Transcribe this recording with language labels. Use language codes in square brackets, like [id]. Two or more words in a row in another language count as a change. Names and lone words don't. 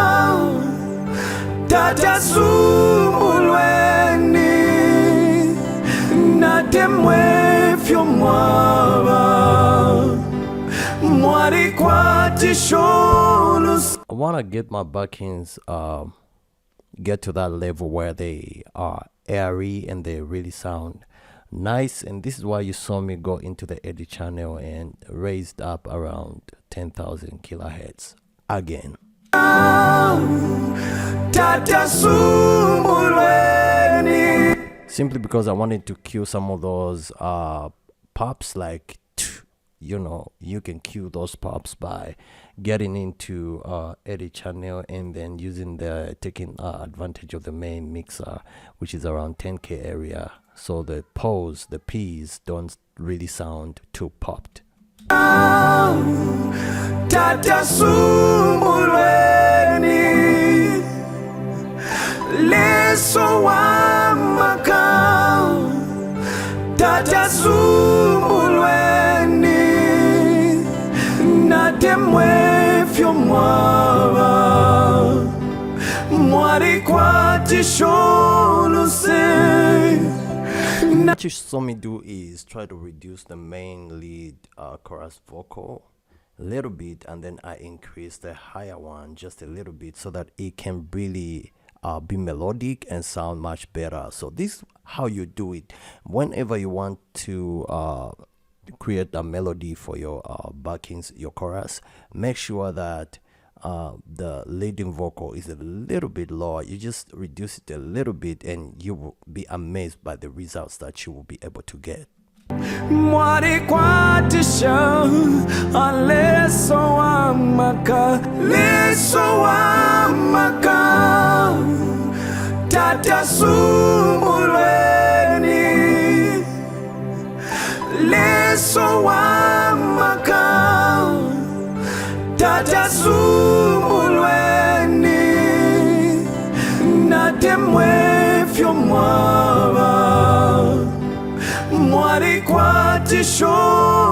[bem] tata sumbulweni natemwe fyo mwaba mwari kwati sholuse. [en] I want to get my backings get to that level where they are airy and they really sound nice, and this is why you saw me go into the edit channel and raised up around 10,000 kilohertz again. [bem] Tata sumbulweni. [en] Simply because I wanted to cue some of those pops, like, you know, you can cue those pops by getting into edit channel and then taking advantage of the main mixer, which is around 10K area, so the P's don't really sound too popped. [bem] Tata sumbulweni leso wamaka tata sumbulweni natemwe fyo mwaba mwari kwati sholuse. [en] What you saw me do is try to reduce the main lead chorus vocal a little bit, and then I increase the higher one just a little bit so that it can really be melodic and sound much better. So this is how you do it whenever you want to create a melody for your backings, your chorus. Make sure that the leading vocal is a little bit lower. You just reduce it a little bit and you will be amazed by the results that you will be able to get. [bem] Mwari kwatisha leso wamaka tata sumbulweni leso wamaka tata sumbulweni natemwe fyo mwaba mwari kwati sholuse.